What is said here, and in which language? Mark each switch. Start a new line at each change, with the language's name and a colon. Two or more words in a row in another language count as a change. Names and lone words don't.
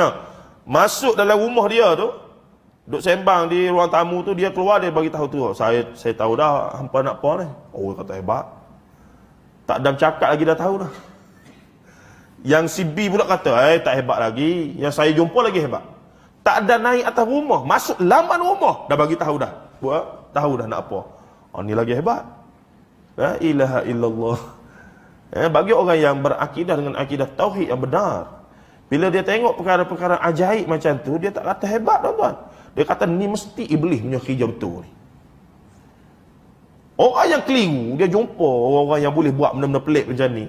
Malay: Masuk dalam rumah dia tu, duduk sembang di ruang tamu tu, dia keluar, dia bagi tahu tu, saya tahu dah hampa nak apa ni. Oh, kata hebat. Tak ada cakap lagi dah tahu dah. Yang si B pula kata, tak hebat lagi. Yang saya jumpa lagi hebat. Tak ada naik atas rumah, masuk laman rumah, dah bagi tahu dah. Buat tahu dah nak apa. Ni lagi hebat.
Arabic: لا إله إلا الله.
Malay: Bagi orang yang berakidah dengan akidah tauhid yang benar, bila dia tengok perkara-perkara ajaib macam tu, dia tak kata hebat, tuan-tuan. Dia kata ni mesti iblis punya kerja betul ni. Orang yang keliru, dia jumpa orang-orang yang boleh buat benda-benda pelik macam ni.